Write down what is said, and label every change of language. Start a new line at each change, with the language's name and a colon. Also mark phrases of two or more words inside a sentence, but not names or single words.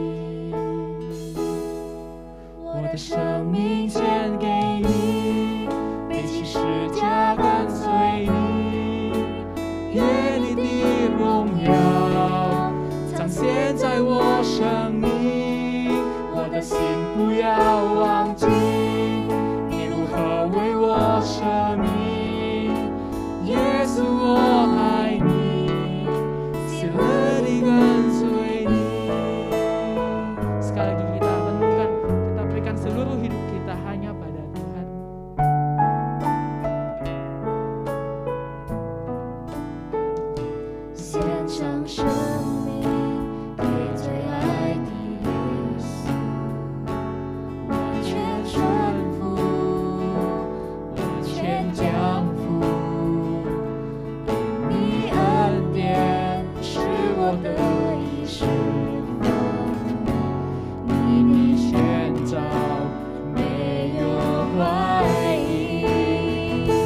Chinese: 我的生命献给你，背起十架跟随你，愿你的荣耀彰显在我生命。我的心不要忘记你如何为我舍命，耶稣我爱你，喜乐地跟随你。
Indonesian: Sekali lagi kita renungkan, kita berikan seluruh hidup kita hanya pada Tuhan.
Chinese: 献上生命给最爱的耶稣，完全顺服，完全降服，因你恩典是我的衣食分明，你的宣召没有怀疑。